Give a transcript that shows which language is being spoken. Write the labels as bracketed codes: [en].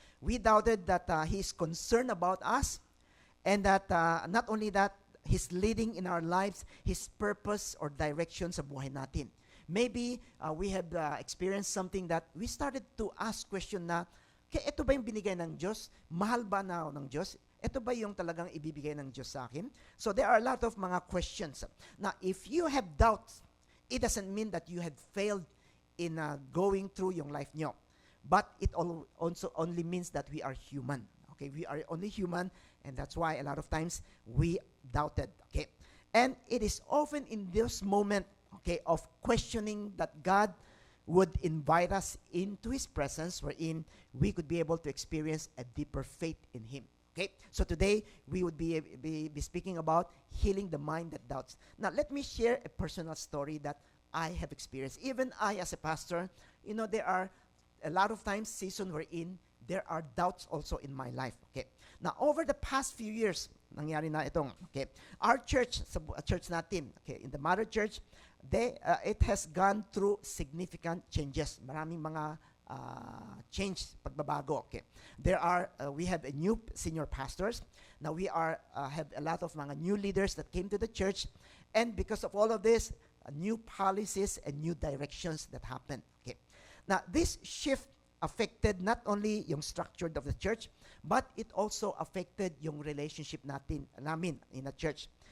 [en] We doubted that He is concerned about us, and that not only that, He's leading in our lives, His purpose or direction [tl] sa buhay natin. [en] Maybe we have experienced something that we started to ask question na, okay, [tl] ito ba yung binigay ng Diyos? Mahal ba na ako ng Diyos? Ito ba yung talagang ibibigay ng Diyos sa akin? [en] So there are a lot of mga questions. Now, if you have doubts, it doesn't mean that you have failed in going through [tl] yung [en] life nyo. But it also only means that we are human. Okay, we are only human, and that's why a lot of times we doubted. Okay, and it is often in this moment, okay, of questioning that God would invite us into His presence, wherein we could be able to experience a deeper faith in Him. Okay, so today we would be speaking about healing the mind that doubts. Now, let me share a personal story that I have experienced. Even I, as a pastor, there are a lot of times season wherein there are doubts also in my life. Okay, now over the past few years, [tl] nangyari na itong, [en] okay, our church, [tl] sa church natin, [en] okay, in the mother church, it has gone through significant changes. [tl] Maraming mga change, pagbabago. [en] Okay, we have a new senior pastors. Now we have a lot of mga new leaders that came to the church, and because of all of this, new policies and new directions that happened. Okay, now this shift affected not only [tl] yung [en] structure of the church, but it also affected yung relationship [tl] namin [en] in the church.